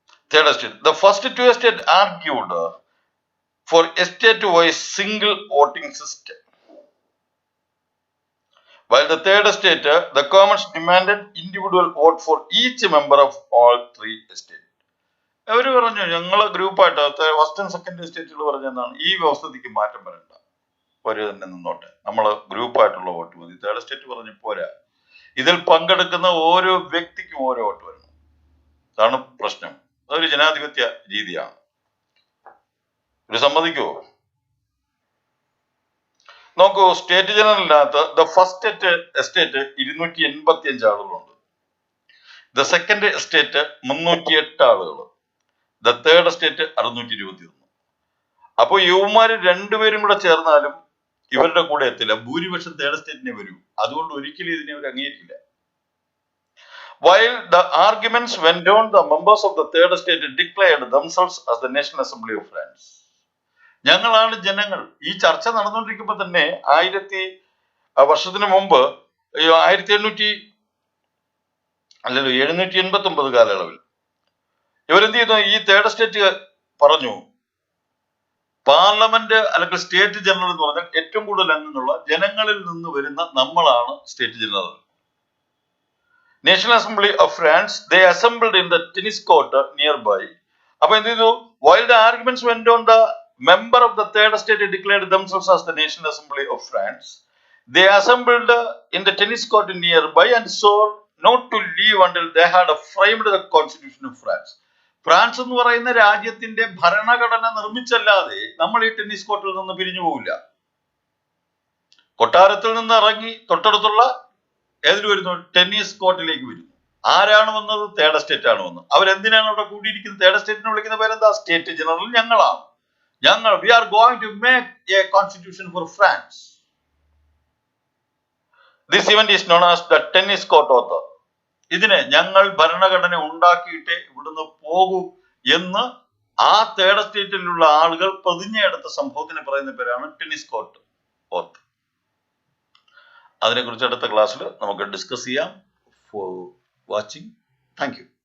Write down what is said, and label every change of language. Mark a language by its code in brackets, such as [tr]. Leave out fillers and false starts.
[en] Third estate. The first 2 estates argued for estate-wise single voting system, while the third estate, the commons demanded individual vote for each member of all 3 estates. [ml] അവര് പറഞ്ഞു, ഞങ്ങള് ഗ്രൂപ്പായിട്ട് first second എസ്റ്റേറ്റുകൾ പറഞ്ഞെന്നാണ്, ഈ വ്യവസ്ഥയ്ക്ക് മാറ്റം വരണ്ട, ഒരു തന്നെ നിന്നോട്ടെ, നമ്മള് ഗ്രൂപ്പായിട്ടുള്ള വോട്ട് മതി. തേർഡ് എസ്റ്റേറ്റ് പറഞ്ഞു പോരാ, ഇതിൽ പങ്കെടുക്കുന്ന ഓരോ വ്യക്തിക്കും ഓരോ വോട്ട് വരണം. അതാണ് പ്രശ്നം. അതൊരു ജനാധിപത്യ രീതിയാണ്. ഇത് സമ്മതിക്കുമോ? നോക്കൂ, സ്റ്റേറ്റ് ജനറലിനകത്ത് ദ ഫസ്റ്റ് എസ്റ്റേറ്റ് 285 ആളുകളുണ്ട്. ദ സെക്കൻഡ് എസ്റ്റേറ്റ് 308 ആളുകൾ. The third estate 621. അപ്പൊ യുവമാര് രണ്ടുപേരും കൂടെ ചേർന്നാലും ഇവരുടെ കൂടെ എത്തില്ല. ഭൂരിപക്ഷം തേർഡ് എസ്റ്റേറ്റിനെ വരൂ. അതുകൊണ്ട് ഒരിക്കലും ഇതിനെ അവർ അംഗീകരിക്കില്ല. [en] While the arguments went on, the members of the third estate declared themselves as the National Assembly of France. [ml] ഞങ്ങളാണ് ജനങ്ങൾ. ഈ ചർച്ച നടന്നുകൊണ്ടിരിക്കുമ്പോൾ തന്നെ 1000 വർഷത്തിന് മുമ്പ് 1789 കാലയളവിൽ ഇവരെന്ത് ചെയ്തു? ഈ തേർഡ് എസ്റ്റേറ്റ് പറഞ്ഞു, പാർലമെന്റ് അല്ലെങ്കിൽ സ്റ്റേറ്റ് ജനറൽ എന്ന് പറഞ്ഞാൽ ഏറ്റവും കൂടുതൽ അംഗങ്ങളുള്ള ജനങ്ങളിൽ നിന്ന് വരുന്ന നമ്മളാണ് state general. [en] National Assembly of France, they assembled in the tennis court nearby. [ml] അപ്പൊ എന്ത് ചെയ്തു? [en] While the arguments went on, the member of the third estate declared themselves as the National Assembly of France. They assembled in the tennis court nearby and swore not to leave until they had framed the Constitution of France. [ml] France എന്ന് പറയുന്ന രാജ്യത്തിന്റെ ഭരണഘടന നിർമ്മിച്ചല്ലാതെ നമ്മൾ ഈ tennis കോർട്ടിൽ നിന്ന് പിരിഞ്ഞു പോവില്ല. കൊട്ടാരത്തിൽ നിന്ന് ഇറങ്ങി തൊട്ടടുത്തുള്ള ഏതിൽ വരുന്നു? ടെന്നീസ് കോർട്ടിലേക്ക് വരുന്നു. ആരാണ് വന്നത്? തേർഡ് എസ്റ്റേറ്റ് ആണ് വന്നത്. അവരെന്തിനാണ് അവിടെ കൂടിയിരിക്കുന്നത്? തേർഡ് എസ്റ്റേറ്റിനെ വിളിക്കുന്ന പേരെന്താ? സ്റ്റേറ്റ് ജനറൽ ഞങ്ങളാണ്. [en] we are going to make a constitution for France. This event is known as the tennis court oath. [ml] ഇതിനെ ഞങ്ങൾ ഭരണഘടന ഉണ്ടാക്കിയിട്ടേ ഇവിടുന്ന് പോകൂ എന്ന് ആ തേർഡ് എസ്റ്റേറ്റിലുള്ള ആളുകൾ പ്രതിജ്ഞ എടുത്ത സംഭവത്തിന് പറയുന്ന പേരാണ് ടെന്നീസ് കോർട്ട് ഓത്ത്. അതിനെക്കുറിച്ച് അടുത്ത ക്ലാസ്സിൽ നമുക്ക് ഡിസ്കസ് ചെയ്യാം. [en] For watching, thank you.